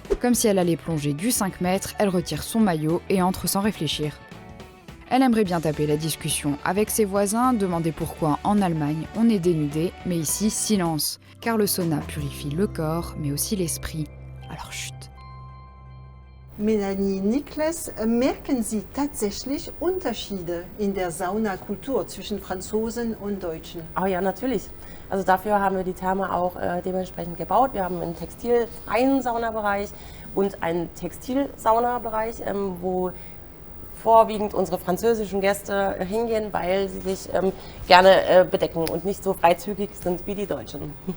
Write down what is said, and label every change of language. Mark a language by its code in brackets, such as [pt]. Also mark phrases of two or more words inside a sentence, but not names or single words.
[fr] Comme si elle allait plonger du 5 mètres, elle retire son maillot et entre sans réfléchir. Elle aimerait bien taper la discussion avec ses voisins, demander pourquoi en Allemagne on est dénudé, mais ici silence, car le sauna purifie le corps, mais aussi l'esprit. Alors chut. [de] Melanie Nikles, merken Sie tatsächlich Unterschiede in der Saunakultur zwischen Franzosen und Deutschen? Oh ja, natürlich. Also dafür haben wir die Therme auch dementsprechend gebaut. Wir haben einen textilfreien Saunabereich und einen Textilsaunabereich, wo vorwiegend unsere französischen Gäste hingehen, weil sie sich gerne bedecken und nicht so freizügig sind wie die Deutschen.